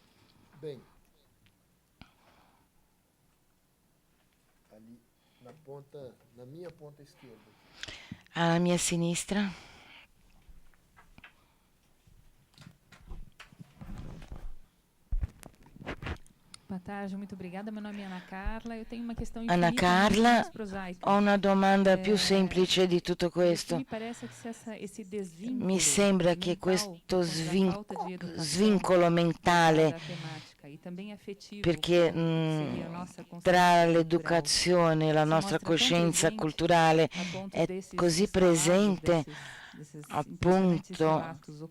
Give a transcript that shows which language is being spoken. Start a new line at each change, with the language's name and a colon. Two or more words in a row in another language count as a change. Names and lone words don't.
Portuguese: Na minha ponta esquerda. À minha sinistra. Boa tarde, muito obrigada. Meu nome é Ana Carla. Eu tenho uma questão Ana Carla,
Italian: ho una domanda più semplice di tutto questo. Mi sembra che questo svincolo mentale, perché tra l'educazione e la nostra coscienza culturale è così presente, appunto,